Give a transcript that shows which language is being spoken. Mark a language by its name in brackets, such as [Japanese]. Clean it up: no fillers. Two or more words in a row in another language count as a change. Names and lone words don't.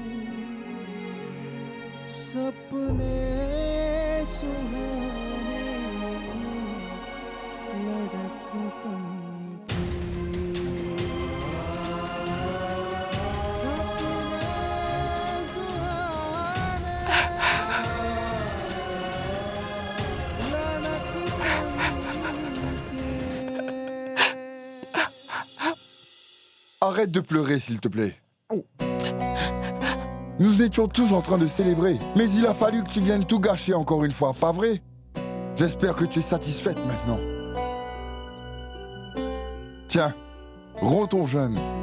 [Hindi] सपने सुहाने लड़कपन के सपने सुहाने लड़कपन के [French] Arrête de pleurer, s'il te plaît. Nous étions tous en train de célébrer, mais il a fallu que tu viennes tout gâcher encore une fois, pas vrai? J'espère que tu es satisfaite maintenant. Tiens, rends ton jeûne.